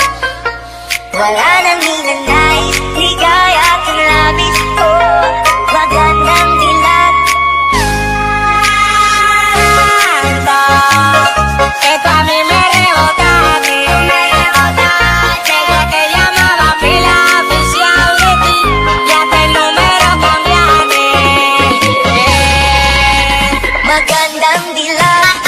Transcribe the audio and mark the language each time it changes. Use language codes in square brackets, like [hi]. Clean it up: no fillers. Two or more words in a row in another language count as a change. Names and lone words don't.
[tl] Wala nang hinanais, ligaya at labis ko. Magandang dilag. [es] Esto a mí me rebota, desde que llamaba pila oficial de ti, ya hasta el número cambiaste. [tl] Magandang dilag.